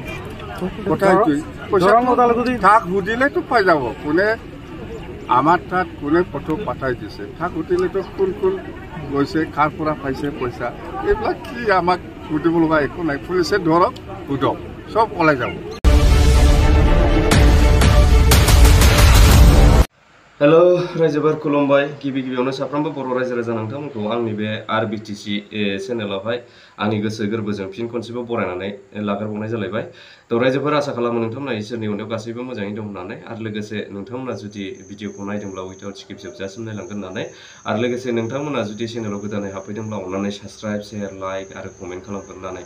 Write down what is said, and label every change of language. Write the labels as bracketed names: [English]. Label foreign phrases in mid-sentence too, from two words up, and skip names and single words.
[Assamese] তাক সুধিলেতো পাই যাব কোনে আমাৰ তাত কোনে ফটো পঠাই দিছে। তাক সুধিলেতো কোন কোন গৈছে, কাৰ পৰা পাইছে পইচা, এইবিলাক কি আমাক সুধিব লগা একো নাই। পুলিচে ধৰক সোধক, চব ওলাই যাব। [Bodo] हेलो रायजोफोर खुलुमबाय। गिबि गिबियावनो साफ्रोमबो बर' रायजो राजा नोंथांमोनखौ आंनि बे आरबिटिसि चेनेलावहाय आंनि गोसो गोरबोजों फिन खनसेबो बरायनानै लाग्रोबावनाय जालायबाय। थ' रायजोफोर आसा खालामो नोंथांमोना इसोरनि अननायाव गासैबो मोजाङै दं होननानै, आरो लोगोसे नोंथांमोना जुदि भिडिअखौ नायदोंब्ला [English] without skip [Bodo] जोबजासिम नायलांगोन होननानै, आरो लोगोसे नोंथांमोना जुदि चेनेलाव गोदानै हाबफैदोंब्ला अननानै [English] subscribe, share, like [Bodo] आरो कमेन्ट खालामगोन होननानै।